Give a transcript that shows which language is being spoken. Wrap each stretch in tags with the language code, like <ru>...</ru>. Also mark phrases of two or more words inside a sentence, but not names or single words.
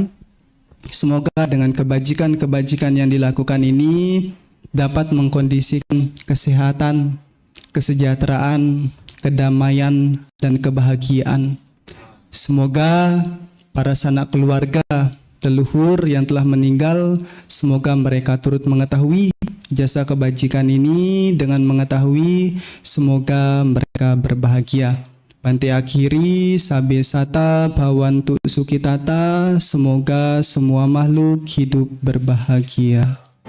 <id>Semoga dengan kebajikan-kebajikan yang dilakukan ini dapat mengkondisikan kesehatan, kesejahteraan, kedamaian, dan kebahagiaan. Semoga para sanak keluarga leluhur yang telah meninggal, semoga mereka turut mengetahui jasa kebajikan ini. Dengan mengetahui, semoga mereka berbahagia. Bante akhiri,</id> <pi>sabe sata bhavantu sukitata,</pi> <id>semoga semua makhluk hidup berbahagia.</id>